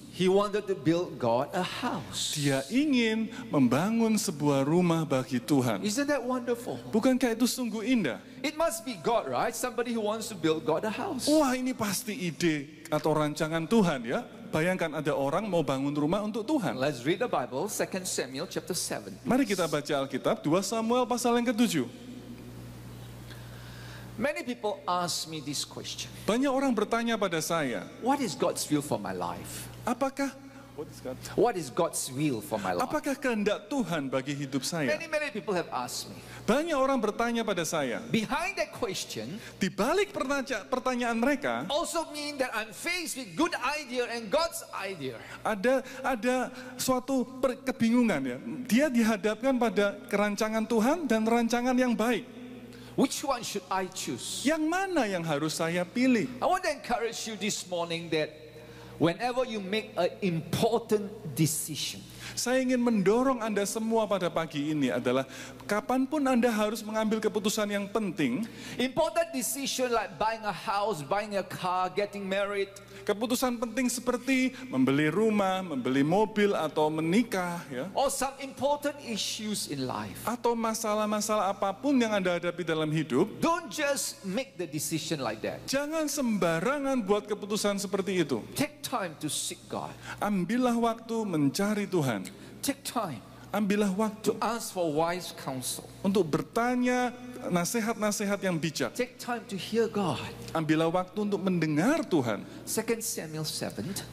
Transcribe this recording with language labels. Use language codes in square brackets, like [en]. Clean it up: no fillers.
[en] He wanted to build God a house. [id] Dia ingin membangun sebuah rumah bagi Tuhan. [en] Isn't that wonderful? [id] Bukankah itu sungguh indah? [en] It must be God, right? Somebody who wants to build God a house. [id] Wah, ini pasti ide atau rancangan Tuhan ya. Bayangkan ada orang mau bangun rumah untuk Tuhan. [en] Let's read the Bible, 2 Samuel chapter 7. [id] Mari kita baca Alkitab 2 Samuel pasal yang ke-7. [en] Many people ask me this question. [id] Banyak orang bertanya pada saya, [en] What is God's will for my life? [id] apakah [en] What is God's will for my life? [id] apakah kehendak Tuhan bagi hidup saya? [en] Many people have asked me. [id] Banyak orang bertanya pada saya. [en] Behind that question [id] Di balik pertanyaan mereka, [en] also mean that I'm faced with good idea and God's idea. [id] ada suatu kebingungan ya. Dia dihadapkan pada kerancangan Tuhan dan rancangan yang baik. [en] Which one should I choose? [id] Yang mana yang harus saya pilih? [en] I want to encourage you this morning that whenever you make an important decision, [id] Saya ingin mendorong Anda semua pada pagi ini adalah kapanpun Anda harus mengambil keputusan yang penting, [en] important decision like buying a house, buying a car, getting married, [id] keputusan penting seperti membeli rumah, membeli mobil atau menikah ya, [en] or some important issues in life. [id] atau masalah-masalah apapun yang Anda hadapi dalam hidup, [en] Don't just make the decision like that. [id] jangan sembarangan buat keputusan seperti itu. [en] Take time to seek God. [id] Ambillah waktu mencari Tuhan. [en] Take time [id] Ambillah waktu [en] to ask for wise counsel. [id] untuk bertanya nasihat-nasihat yang bijak. [en] Take time to hear God. [id] Ambillah waktu untuk mendengar Tuhan. [en] 2 Samuel 7.